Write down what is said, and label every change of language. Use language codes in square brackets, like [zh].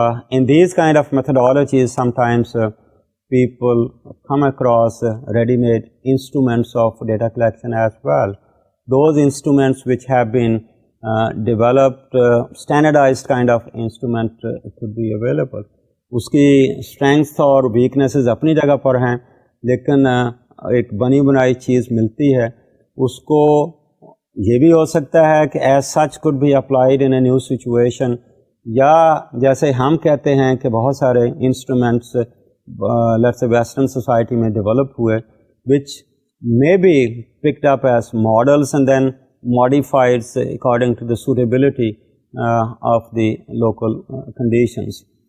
[en] In these kind of methodologies, sometimes people come across ready-made instruments of data collection as well. Those instruments which have been developed, standardized kind of instrument could be available. [hi] उसकी strengths और weaknesses अपनी जगह पर हैं, लेकिन एक बनी बनाई चीज़ मिलती है, उसको ये भी हो सकता है कि [en] as such could be applied in a new situation, [hi] या जैसे हम कहते हैं कि बहुत सारे instruments let's say western society में develop हुए, [en] which may be picked up as models and then modified according to the suitability of the local conditions.